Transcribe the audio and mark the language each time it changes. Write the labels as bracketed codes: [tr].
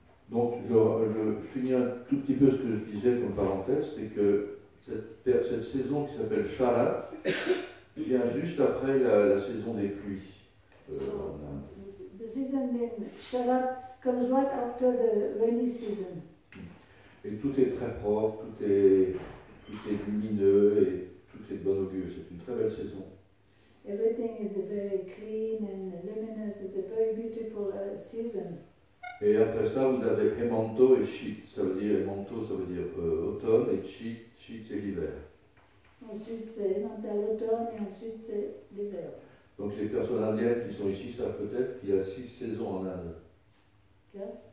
[fr] Donc, je finis un tout petit peu ce que je disais comme parenthèse, c'est que cette saison qui s'appelle Sharat vient juste après la saison des pluies. [en] The season in Sharat comes right after the rainy season. [fr] Et tout est très propre, tout est lumineux et tout est de bon augure. C'est une très belle saison. [en] Everything is very clean and luminous. It's a very beautiful season. [fr] Et après ça, vous avez Hemanto et Shit. Ça veut dire Hemanto, ça veut dire automne, et Shit c'est l'hiver. Ensuite, c'est l'automne et ensuite, c'est l'hiver. Donc les personnes indiennes qui sont ici savent peut-être qu'il y a 6 saisons en Inde. [en] Okay.